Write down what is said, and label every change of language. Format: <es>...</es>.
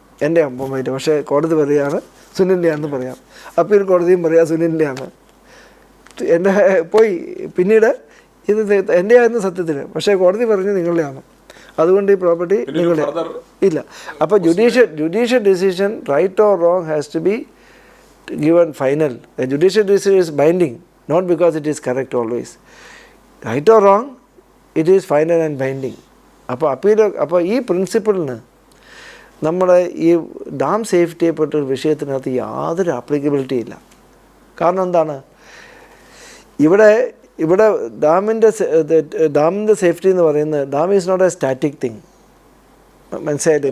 <ml>എൻ്റെ മൊബൈൽ, പക്ഷേ കോടതി പറയുകയാണ് സുനിലിൻ്റെയാണെന്ന് പറയാം. അപ്പീൽ കോടതിയും പറയാം സുനിലിൻ്റെയാണ്. എൻ്റെ പോയി പിന്നീട് ഇത് എൻ്റെ ആയിരുന്നു സത്യത്തിന്, പക്ഷേ കോടതി പറഞ്ഞു നിങ്ങളുടെയാണ്. അതുകൊണ്ട് ഈ പ്രോപ്പർട്ടി നിങ്ങളുടെ ഇല്ല. അപ്പോൾ</ml> <en>Judicial decision right or wrong has to be given final. A judicial decision is binding, not because it is correct always. Right or wrong, it is final and binding.</en> <ml>അപ്പോൾ ഈ പ്രിൻസിപ്പിളിന് നമ്മുടെ ഈ ഡാം സേഫ്റ്റിയെ പറ്റൊരു വിഷയത്തിനകത്ത് യാതൊരു applicability ഇല്ല. കാരണം എന്താണ്, ഇവിടെ ഡാമിൻ്റെ സേഫ്റ്റി എന്ന് പറയുന്നത്</ml> <en>Dam is not a static thing.</en> <ml>മനസ്സിലായില്ലേ?</ml>